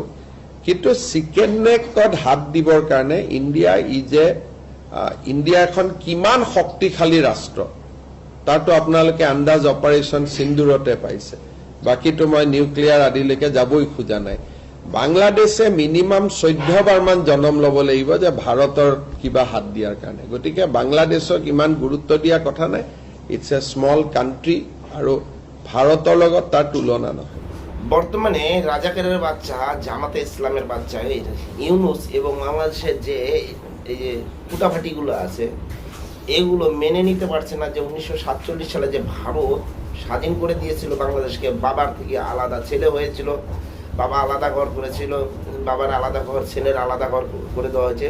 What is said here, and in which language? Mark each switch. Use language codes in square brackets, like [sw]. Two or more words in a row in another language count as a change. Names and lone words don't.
[as] কিন্তু [en] chicken neck [as] হাত দিবৰ কাৰণে ইণ্ডিয়া এখন কিমান শক্তিশালী ৰাষ্ট্ৰ তাৰতো আপোনালোকে আন্দাজ অপাৰেশ্যন সিন্দুৰতে পাইছে, বাকীতো মই নিউক্লিয়াৰ আদিলৈকে যাবই খোজা নাই। বাংলাদেশে মিনিমাম 14 বাৰমান জনম ল'ব লাগিব যে ভাৰতৰ কিবা হাত দিয়াৰ কাৰণে। গতিকে বাংলাদেশক ইমান গুৰুত্ব দিয়া কথা নাই, [en] it's a small country, [as] আৰু ভাৰতৰ লগত তাৰ তুলনা নহয়। [bn] বর্তমানে রাজাকারের বাচ্চা, জামাতে ইসলামের বাচ্চা, এই ইউনুস এবং বাংলাদেশের যে এই যে ফুটাফাটিগুলো আছে, এগুলো মেনে নিতে পারছে না যে 1947 সালে যে ভারত স্বাধীন করে দিয়েছিল বাংলাদেশকে, বাবার থেকে আলাদা ছেলে হয়েছিল, বাবা আলাদা ঘর করেছিল, বাবার আলাদা ঘর, ছেলের আলাদা ঘর করে দেওয়া হয়েছে।